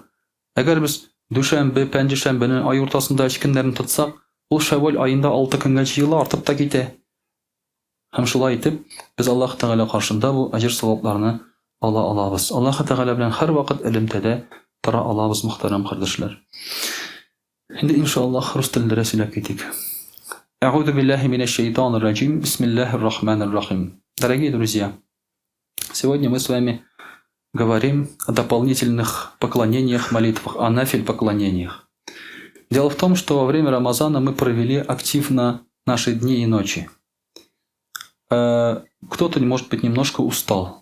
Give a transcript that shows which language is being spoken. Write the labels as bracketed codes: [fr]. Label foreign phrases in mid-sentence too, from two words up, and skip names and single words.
[tt] Әгәр без дүшәмбе, пәнҗешәмбене ай уртасында 3 көннәрен тотсак, ул Шәвваль аенда 6 көнгә җыела, артып та китә. Һәм шулай итеп, без Аллаһ Тәгалә каршында бу аҗр-савапларны ала алабыз. Аллаһ Тәгалә белән һәр вакыт элемтәдә тора алабыз, мөхтәрәм кардәшләр. Инде иншаллаһ рус телендә сөйләп китик. [ar] أعوذ بالله من الشيطان الرجيم. بسم الله الرحمن الرحيم. [ru] Дорогие друзья, сегодня мы с вами говорим о дополнительных поклонениях, молитвах, о нафиль поклонениях. Дело в том, что во время Рамазана мы провели активно наши дни и ночи. Кто-то, может быть, немножко устал.